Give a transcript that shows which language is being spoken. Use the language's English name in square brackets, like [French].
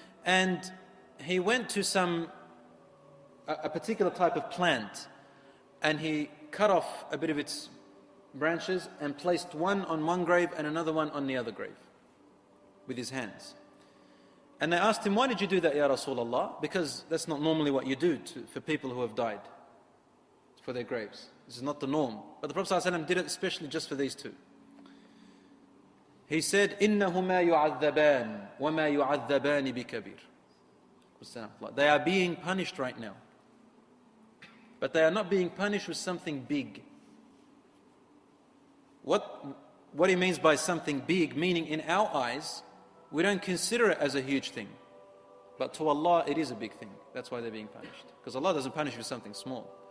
[English] And he went to a particular type of plant, and he cut off a bit of its branches and placed one on one grave and another one on the other grave with his hands. And they asked him, why did you do that, Ya Rasulullah? Because that's not normally what you do for people who have died, for their graves. This is not the norm. But the Prophet ﷺ did it especially just for these two. He said, [Arabic] إِنَّهُمَا يُعَذَّبَانِ وَمَا يُعَذَّبَانِ بِكَبِيرٍ. [English] They are being punished right now. But they are not being punished with something big. What he means by something big, meaning in our eyes, we don't consider it as a huge thing. But to Allah, it is a big thing. That's why they're being punished. Because Allah doesn't punish you for something small.